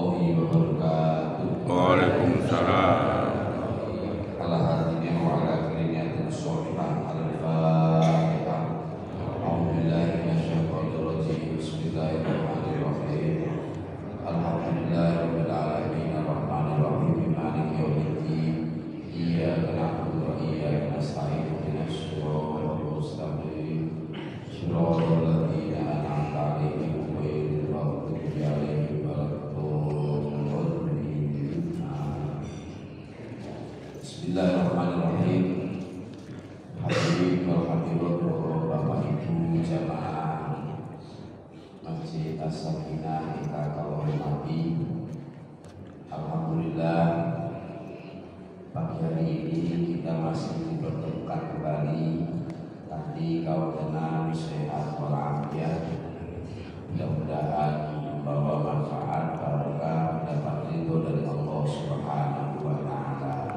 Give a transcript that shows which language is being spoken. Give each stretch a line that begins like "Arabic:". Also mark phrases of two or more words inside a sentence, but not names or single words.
Arabic: wabarakatuh. Waalaikumsalam. على هادينا وعلى كلية صالحة الفاتحة. أعوذ بالله من الشيطان الرجيم بسم الله الرحمن الرحيم. الحمد لله رب العالمين الرحمن الرحيم مالك يوم الدين. إياك نعبد وإياك نستعين اهدنا الصراط المستقيم. صراط الذين أنعمت عليهم غير المغضوب عليهم ولا الضالين. Bismillahirrahmanirrahim. الحاضرين والحاضرات,
Indonesian: Bapak Ibu jamaah Masjid As-Sakinah
Javanese: ingkang kula hormati.
Indonesian: Alhamdulillah, pagi hari ini kita masih dipertemukan kembali. Tadi kau tenang, sehat walafiat. Mudah-mudahan membawa manfaat barokah, dapat ridho dari Allah
Arabic: سبحانه وتعالى.